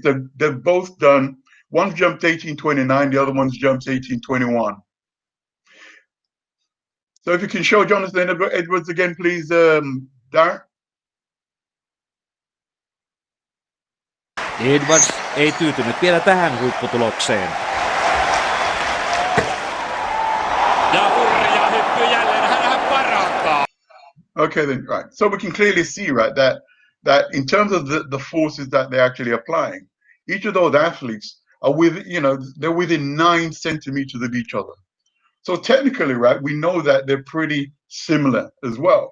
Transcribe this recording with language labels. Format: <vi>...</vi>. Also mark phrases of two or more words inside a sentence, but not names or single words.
<en>They've both done, one jumped 18:29, the other one's jumped 18:21. So if you can show Jonathan Edwards again, please, Darren.</en> <fi>Edwards ei tyytynyt vielä tähän huipputulokseen. Ja hurja hyppy jälleen, hän parantaa.</fi> <en>Okay, then, right. So we can clearly see, right, that in terms of the forces that they're actually applying, each of those athletes are they're within 9 centimeters of each other. So technically, right, we know that they're pretty similar as well.</en>